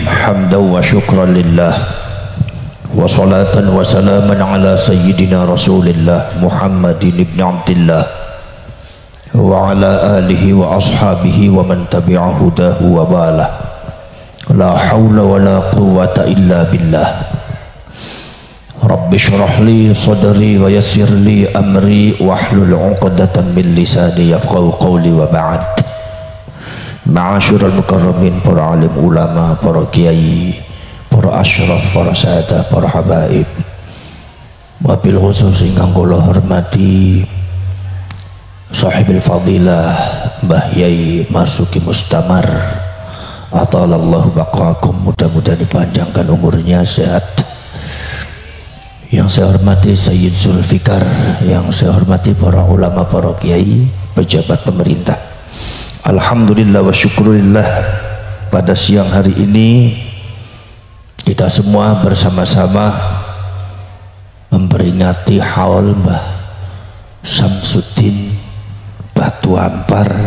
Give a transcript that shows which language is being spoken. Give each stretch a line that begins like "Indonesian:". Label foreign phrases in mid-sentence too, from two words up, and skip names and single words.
Arabic: حمدا وشكرا لله، وصلاة وسلاما على سيدنا رسول الله محمد بن عبد الله وعلى آله وأصحابه ومن تبع هداه ووالاه. لا حول ولا قوة إلا بالله. رب اشرح لي صدري ويسر لي أمري واحلل عقدة من لساني يفقهوا قولي وبعد. معاشر المكرمين,
Indonesian: para alim ulama, para kiai, para asyraf, para sahadah, para habaib.
Arabic: وبالخصوص
Javanese: ingkang kula hormati
Arabic: صاحب الفضيلة
Javanese: Mbah Yai Marzuki Mustamar,
Arabic: أطال الله بقاءكم,
Indonesian: mudah-mudahan dipanjangkan umurnya, sehat. Yang saya hormati Sayyid Zulfikar, yang saya hormati para ulama, para kiai, pejabat pemerintah.
Arabic: الحمد لله والشكر لله,
Indonesian: pada siang hari ini kita semua bersama-sama memperingati haul Mbah Samsuddin Batu Ampar.